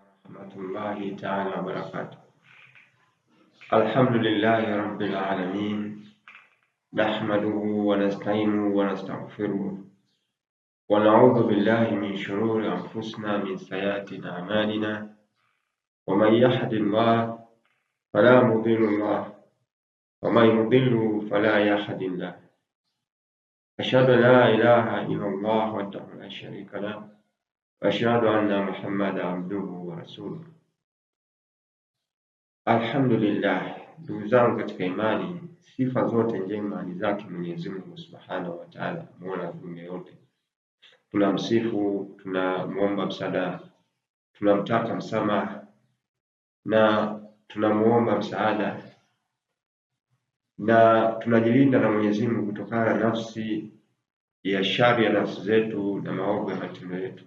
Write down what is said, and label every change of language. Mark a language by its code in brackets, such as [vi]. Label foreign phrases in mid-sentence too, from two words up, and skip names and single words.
[ar] رحمة الله تعالى وبركاته. الحمد لله رب العالمين، نحمده ونستعينه ونستغفره ونعوذ بالله من شرور أنفسنا من سيئات أعمالنا ومن يهده الله فلا مضل له ومن يضلل فلا هادي له. أشهد أن لا إله إلا الله وحده لا شريك له وأشهد أن محمدا عبده ورسوله. Alhamdulillah, [sw] ndugu zangu katika imani, sifa zote njema ni zake Mwenyezi Mungu [ar] سبحانه وتعالى, [sw] Mola wa viumbe yote. Tunamsifu, tunamuomba msaada, tunamtaka msamaha na tunamuomba msaada, na tunajilinda na Mwenyezi Mungu kutokana na nafsi ya shari ya nafsi zetu na maovu ya matendo yetu.